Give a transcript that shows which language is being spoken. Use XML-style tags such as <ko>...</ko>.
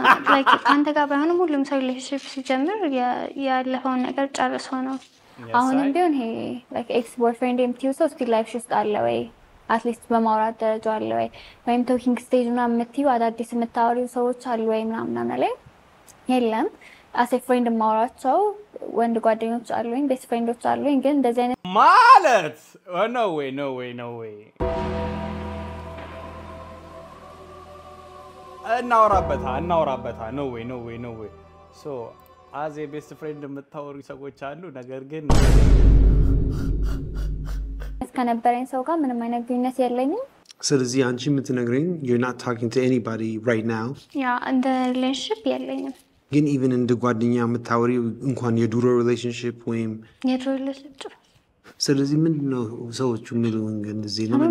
<am>ላይክ አንተ ጋር ባይሆንም ሁሉም ሰው ሪሌሽንሺፕ ሲጀምር ያለፈውን ነገር ጨርሶ ነው አሁንም ቢሆን ይሄ ላይክ ኤክስ ቦይፍሬንድ የምትይው ሰው ስቲል ላይፍ ውስጥ አለ ወይ አትሊስት በማውራት ደረጃ አለ ወይ ወይም ቶኪንግ ስቴጅ ምናምን የምትይው አዳዲስ የምታወሪው ሰዎች አሉ ወይ ምናምን ላይ የለም አስ ኤ ፍሬንድ ማውራቸው ወንድ ጓደኞች አሉኝ ቤስት ፍሬንዶች አሉኝ ግን እንደዚህ አይነት ማለት</am> <en>no way</en> <am>እናወራበታ no way</am> <en>so as a best friend</en> <am>የምታወሩ ሰዎች አሉ ነገር ግን እስከነበረኝ ሰው ጋር ምንም አይነት ግንኙነት የለኝም ስለዚህ አንቺ የምትነግረኝ</am> <en>you're not talking to anybody right now</en> <am>እንደ ሪሌሽንሺፕ የለኝም ግን</am> <en>even</en> <am>እንደ ጓደኛ የምታወሪ እንኳን የዱሮ ሪሌሽንሺፕ ወይም የድሮ ሪሌሽንሺፕ ስለዚህ ምንድነው ሰዎቹ የሚሉን እንደዚህ ነው</am>